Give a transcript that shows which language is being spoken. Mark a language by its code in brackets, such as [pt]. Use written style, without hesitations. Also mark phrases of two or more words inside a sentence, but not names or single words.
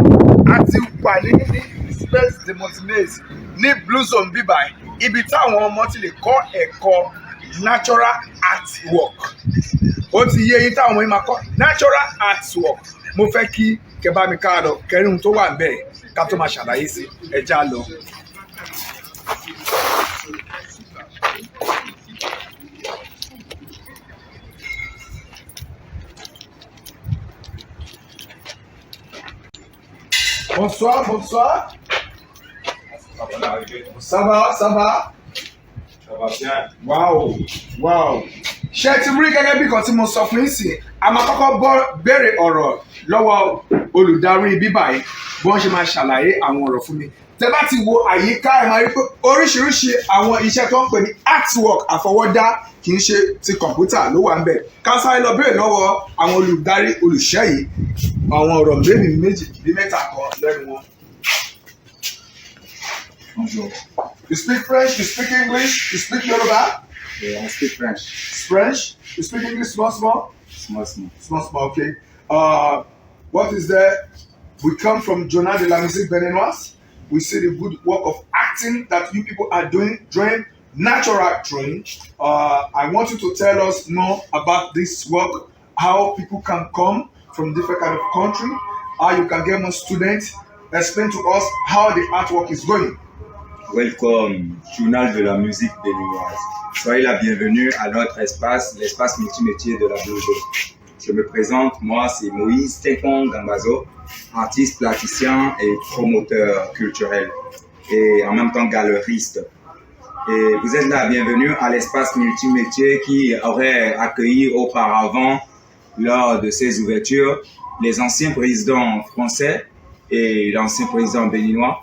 [yo] A ti wà ní Space de Montenez ní Blue Zone bíbáyìí, ibi táwọn ọmọ ti lè kọ́ ẹ̀kọ́ [en] natural artwork. [yo] Ó ti yé yín táwọn ọmọ yín máa kọ́ [en] natural artwork. [yo] Mo fẹ́ kí kẹ́ bá mi ká lọ kẹrin ohun tó wà bẹ́ẹ̀ ká tó máa ṣàlàyé sí ẹja lọ. [fr] Bonsoir, bonsoir. Ça va, ça va? Ça va bien. Wow, wow. [yo] Ṣé ti rí gẹ́gẹ́ bí kan tí mo sọ fún yín sí, a máa kọ́kọ́ béèrè ọ̀rọ̀ lọ́wọ́ olùdarí bíbá yìí bí wọ́n ṣe máa ṣàlàyé àwọn ọ̀rọ̀ fún mi. Tẹ́ bá ti wo àyíká ẹ̀ máa rí pé oríṣiríṣi àwọn iṣẹ́ tó ń pè ní artwork àfọwọ́dá kì í ṣe ti kọ̀ǹpútà ló wà ń bẹ̀. Ká sáré lọ béèrè lọ́wọ́ àwọn olùdarí olùṣẹ́ yìí àwọn ọ̀rọ̀ méjì bí mẹ́ta kan lẹ́nu wọn. [fr] Bonjour. [en] You speak French, you speak English, you speak Yoruba? Yeah, I speak French. French? You speak English small, small? Small, small. Small, small, okay. What is there? We come from Journal de la Musique Beninoise. We see the good work of acting that you people are doing, drawing, natural drawing. I want you to tell us more about this work, how people can come from different kind of country, how you can get more students. Explain to us how the artwork is going. Welcome, Journal de la Musique Beninoise. [fr] Soyez la bienvenue à notre espace, l'espace multimétier de la Blue Zone. Je me présente, moi c'est Moïse Tekong Gambazo, artiste, plasticien et promoteur culturel et en même temps galeriste. Et vous êtes la bienvenue à l'espace multimétier qui aurait accueilli auparavant, lors de ses ouvertures, les anciens présidents français et l'ancien président béninois.